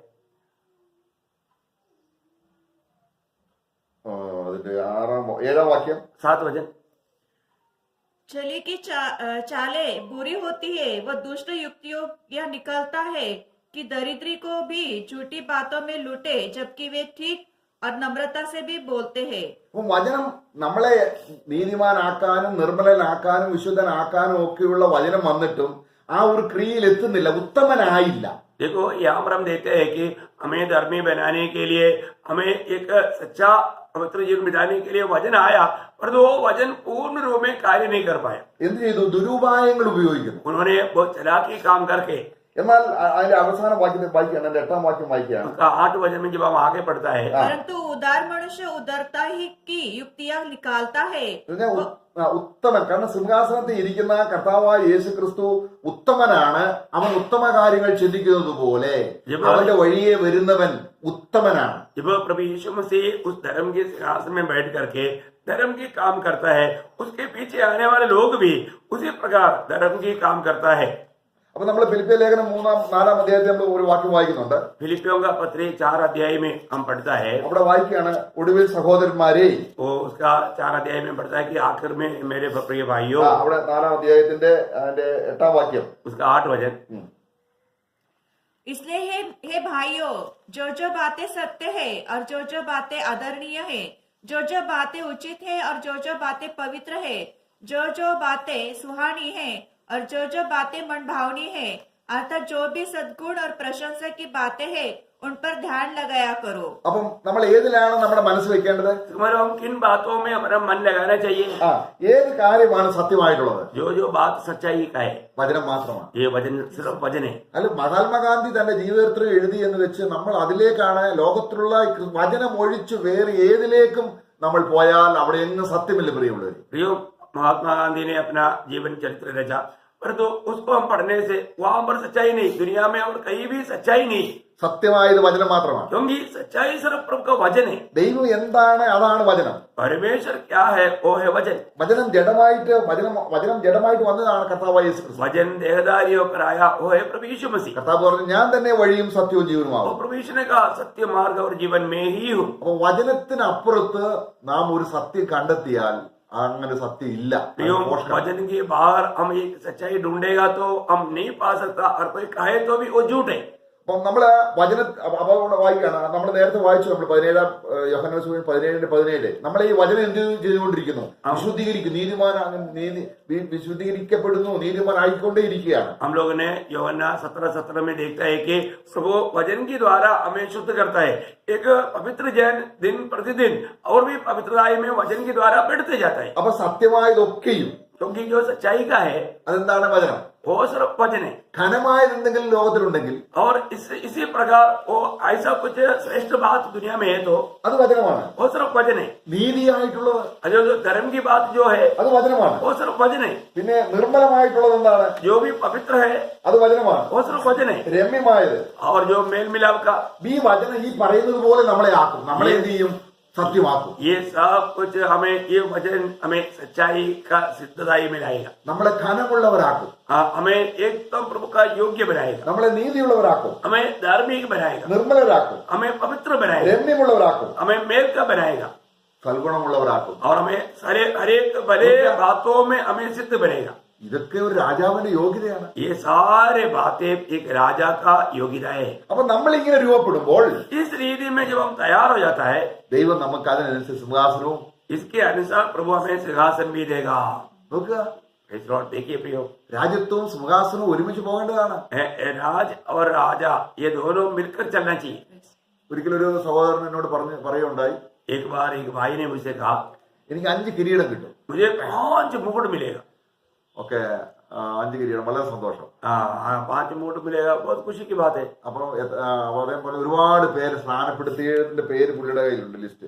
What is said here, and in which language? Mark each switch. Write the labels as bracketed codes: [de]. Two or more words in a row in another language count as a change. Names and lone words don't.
[ml] അതിന്റെ 7-ാം വാക്യം, [hi] 7 वचन. छली की चालें बुरी होती है, वह दुष्ट युक्तियों यह निकलता है कि दरिद्री को भी झूठी बातों में लूटे, जबकि वे ठीक और नम्रता से भी बोलते हैं। [ml] അപ്പം വചനം നമ്മളെ നീതിമാനാക്കാനും നിർമ്മലനാക്കാനും വിശുദ്ധനാക്കാനും ഒക്കെയുള്ള വചനം വന്നിട്ടും ആ ഒരു ക്രിയയിൽ എത്തുന്നില്ല, ഉത്തമനായില്ല. [hi] देखो यहाँ पर हम देखते हैं कि हमें धर्मी बनाने के लिए, हमें एक सच्चा पवित्र जीवन बिताने के लिए वचन आया, पर वो वचन पूर्ण रूप में कार्य नहीं कर पाया. [ml] എന്ത് ചെയ്തു? ദുരുപായങ്ങൾ ഉപയോഗിക്കുന്നു. [hi] उन्होंने बहुत चालाकी काम करके, [ml] എന്നാൽ അതിന്റെ അവസാന വാക്യത്തെ വായിക്കുകയാണ്, അതിന്റെ 8ാം വാക്യം വായിക്കുകയാണ്. [hi] उसका 8 वचन में जब हम आगे पढ़ता है, परंतु उदार मनुष्य उदारता ही की युक्तियां निकालता है। [ml] ഉത്തമൻ, കാരണം സിംഹാസനത്തിൽ ഇരിക്കുന്ന കർത്താവായ യേശു ക്രിസ്തു ഉത്തമനാണ്. അവൻ ഉത്തമ കാര്യങ്ങൾ ചിന്തിക്കുന്നത് പോലെ അവന്റെ വഴിയെ വരുന്നവൻ ഉത്തമനാണ്. [hi] जब प्रभु यीशु मसीह उस धर्म के सिंहासन में बैठ करके धर्म की काम करता है, उसके पीछे आने वाले लोग भी उसी प्रकार धर्म की काम करता है. [ml] അപ്പൊ നമ്മൾ ഫിലിപ്പിയ ലേഖനം 3-4 അധ്യായത്തിൽ നമ്മൾ ഒരു വാക്യം വായിക്കുന്നുണ്ട്. [hi] फिलिपियों का पत्र 4 अध्याय में हम पढ़ता है, [ml] അവിടെ വായിക്കുകയാണ്, ഒടുവിൽ സഹോദരന്മാരെ. [hi] वो उसका 4 अध्याय में पढ़ता है कि आखिर में मेरे प्रिय भाइयों, [ml] അവിടെ 4ാം അധ്യായത്തിന്റെ അതിന്റെ 8ാം വാക്യം, [hi] उसका 8 वचन. इसलिए हे भाइयों, जो बातें सत्य है और जो बातें आदरणीय है, जो बातें उचित है और जो बातें पवित्र है, जो बातें सुहानी है और जो बातें मनभावनी है, अर्थात जो भी सद्गुण और प्रशंसा की बातें हैं, उन पर ध्यान लगाया करो. [ml] അപ്പം നമ്മൾ ഏതിലാണ് നമ്മുടെ മനസ്സ് വെക്കേണ്ടത്? [hi] तुम्हारा हम किन बातों में हमारा मन लगाना चाहिए? [ml] ഏത് കാര്യമാണ് സത്യമായിട്ടുള്ളത്? [hi] जो बात सच्चाई का है, [ml] വചനം മാത്രമാണ്. [hi] ये वचन सिर्फ वचन है. [ml] അല്ല, മഹാത്മാഗാന്ധി തന്റെ ജീവിതത്തിൽ എഴുതി എന്ന് വെച്ച് നമ്മൾ അതിലേക്കാണ്, ലോകത്തിലുള്ള വചനം ഒഴിച്ച് വേറെ ഏതിലേക്കും നമ്മൾ പോയാൽ അവിടെ എങ്ങും സത്യമില്ല പ്രിയമുള്ളവർ. [hi] प्रियो, महात्मा गांधी ने अपना जीवन चरित्र रचा, परंतु उसको हम पढ़ने से वहां पर सच्चाई नहीं, दुनिया में और कहीं भी सच्चाई नहीं, [ml] സത്യമായത് വചനം മാത്രമാണ്. [hi] क्योंकि सच्चाई सिर्फ प्रभु का वचन है. [ml] ദൈവം എന്താണ് അതാണ് വചനം. [hi] परमेश्वर क्या है वो है वचन. [ml] വചനം ജഡമായിട്ട് വന്നതാണ് കർത്താവായ യേശു ക്രിസ്തു. [hi] वचन देहधारी होकर आया, वो है प्रभु यीशु मसीह. [ml] കർത്താവ് പറഞ്ഞു, ഞാൻ തന്നെ വഴിയും സത്യവും ജീവനുമാകും. [hi] वो प्रभु यीशु ने कहा, सत्य मार्ग और जीवन में ही हूँ. [ml] അപ്പൊ വചനത്തിനപ്പുറത്ത് നാം ഒരു സത്യം കണ്ടെത്തിയാൽ അങ്ങനെ സത്യം ഇല്ല. [hi] प्रियो, वचन के बाहर हम एक सच्चाई ढूंढेगा तो हम नहीं पा सकता, और कोई कहे तो भी वो झूठ है. [ml] അപ്പം നമ്മള് വായിക്കാണ്, നമ്മൾ നേരത്തെ വായിച്ചു, നമ്മൾ 17 യോഹന്നാൻ സുവിശേഷം 17:17 നമ്മൾ ഈ വചനം എന്ത് ചെയ്തുകൊണ്ടിരിക്കുന്നു? വിശുദ്ധീകരിക്കപ്പെടുന്നു, നീതിമാൻ ആയിക്കൊണ്ടേ ഇരിക്കുകയാണ്. [hi] हम लोगों ने യോഹന്നാൻ 17:17 में देखता है कि वो वचन के द्वारा हमें शुद्ध करता है. एक पवित्र जन दिन प्रतिदिन और भी पवित्रताई में वचन के द्वारा बढ़ते जाता है. [ml] അപ്പൊ സത്യമായതൊക്കെയും, [hi] क्योंकि जो सच्चाई का है [ml] അതെന്താണ്? വചനം. [hi] वो सिर्फ वचन है. [ml] ഘനമായത് എന്തെങ്കിലും ലോകത്തിലുണ്ടെങ്കിൽ [hi] और इसी प्रकार वो ऐसा कुछ श्रेष्ठ बात दुनिया में है तो [ml] അത് വചനമാണ്. [hi] वो सिर्फ वचन है. [ml] നീതിയായിട്ടുള്ളത് [hi] जो धर्म की बात जो है [ml] അത് വചനമാണ്. [hi] वो सिर्फ वचन है. [ml] പിന്നെ നിർമ്മലമായിട്ടുള്ളത് എന്താണ്? [hi] जो भी पवित्र है [ml] അത് വചനമാണ്. [hi] वो सिर्फ वचन है. [ml] രമ്യമായത്, [hi] और जो मेल मिलाप का, [ml] ഈ വചനം ഈ പറയുന്നത് പോലെ നമ്മളെ ആക്കും, നമ്മളെ എന്ത് ചെയ്യും? സത്യമാക്കും. [hi] ये सब कुछ हमें, ये वचन हमें सच्चाई का सिद्धताई में लाएगा. [ml] നമ്മളെ ഘനമുള്ളവരാക്കും, [hi] हमें एकदम प्रभु का योग्य बनाएगा, [ml] നമ്മളെ നീതിയുള്ളവരാക്കും, [hi] हमें धार्मिक बनाएगा, [ml] നിർമ്മലരാക്കും, [hi] हमें पवित्र बनाएगा, [ml] രമ്യമുള്ളവരാക്കും, [hi] हमें मेल का बनाएगा, [ml] സൽഗുണമുള്ളവരാക്കും, [hi] और हमें हरेक भले बातों में हमें सिद्ध बनेगा. [ml] ഇതൊക്കെ ഒരു രാജാവിന്റെ യോഗ്യതയാണ്. [hi] ये सारे बातें एक राजा का योग्यता है. [ml] അപ്പൊ നമ്മൾ इങ്ങനെ രൂപപ്പെടുമ്പോൾ [hi] इस रीति में जब हम तैयार हो जाता है, [ml] ദൈവം നമുക്ക് അതിനനുസരിച്ച് സിംഹാസനവും, [hi] इसके अनुसार प्रभु हमें सिंहासन भी देगा. [ml] നോക്കുക, [hi] देखिए प्रियो, [ml] രാജ്യത്വവും സിംഹാസനവും ഒരുമിച്ച് പോകേണ്ടതാണ്. [hi] राज और राजा ये दोनों मिलकर चलना चाहिए. [ml] ഒരിക്കലൊരു സഹോദരൻ എന്നോട് പറയുണ്ടായി, [hi] एक बार एक भाई ने मुझसे कहा, [ml] എനിക്ക് 5 കിരീടം കിട്ടും. [hi] मुझे 5 मुकुट मिलेगा. [ml] ഓക്കെ, 5 കിരീടം, വളരെ സന്തോഷം. [hi] 5 मुकुट मिलेगा, बहुत खुशी की बात है. [ml] അപ്പം അതേപോലെ ഒരുപാട് പേര് സ്നാനപ്പെടുത്തിയതിന്റെ പേര് പുള്ളിയുടെ കയ്യിലുണ്ട്, ലിസ്റ്റ്.